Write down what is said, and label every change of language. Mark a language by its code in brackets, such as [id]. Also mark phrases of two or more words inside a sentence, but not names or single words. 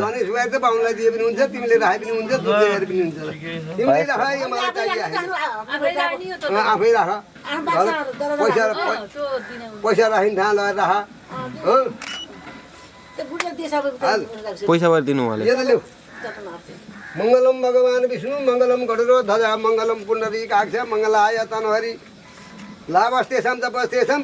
[ne] जनै सुपारी त बाहुनलाई दिए पनि हुन्छ तिमीले राखे पनि हुन्छ दुधले गरे पनि हुन्छ तिमीले राख यो मलाई चाहियो आफै राख पैसा राखिन् ठाउँ लगाएर राख पैसा भएर दिनु उहाँले [sa] मङ्गलम भगवान् विष्णु मङ्गलम गरुड ध्वजा मङ्गलम पुण्डरीकाक्ष मङ्गलाय तनहरि लाभस्तेषां तपस्तेषां